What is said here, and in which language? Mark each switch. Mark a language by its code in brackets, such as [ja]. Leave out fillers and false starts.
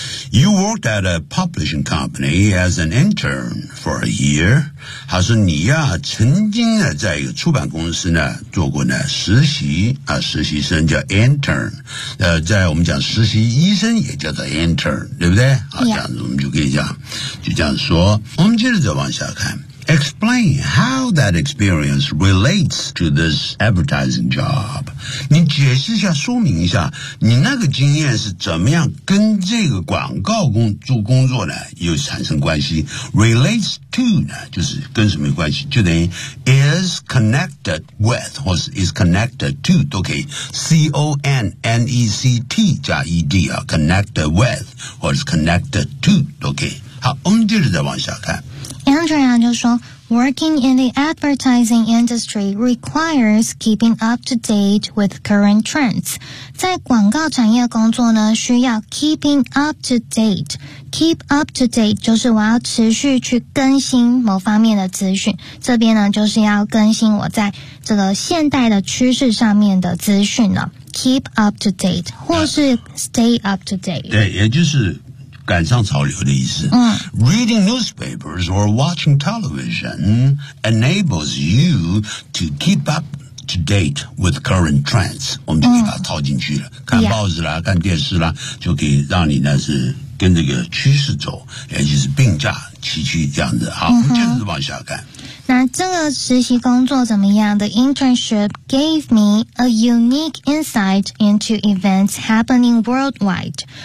[en] You worked at a publishing company as an intern for a year. [zh] 他说你呀、啊，曾经呢在一个出版公司呢做过呢实习啊，实习生叫 intern。在我们讲实习医生也叫做 intern， 对不对？好， [en] yeah. [zh] 这样子我们就可以讲，就这样说。我们接着再往下看。 [en] Explain how that experience relates to this advertising job. [zh] 你解释一下，说明一下，你那个经验是怎么样跟这个广告工作呢又产生关系 ？Relates to 呢，就是跟什么有关系？就等于 [en] is connected with [zh] 或是 [en] is connected to [zh] 都可以。 connect 加 ed 啊 ，connected with 或是 connected to 都可以。好，我们接着再往下看。 [en] Andrea [zh] 就说 [en] ,working in the advertising industry requires keeping up to date with current trends. [zh] 在广告产业工作呢需要 keeping up to date. Keep up to date 就是我要持续去更新某方面的资讯。这边呢就是要更新我在这个现代的趋势上面的资讯了。 [en] Keep up to date, [zh] 或是 [en] stay up to date. [zh] 对也就是赶上潮流的意思。 [en] Reading newspapers or watching television enables you to keep up to date with current trends. [zh] 我们就可以把它套进去了。看报纸啦，看电视啦，就可以让你呢是跟这个趋势走，也就是并驾齐驱这样子。好，我们接着往下看。那这个实习工作怎么样 [en] ？The internship gave me a unique insight into events happening worldwide.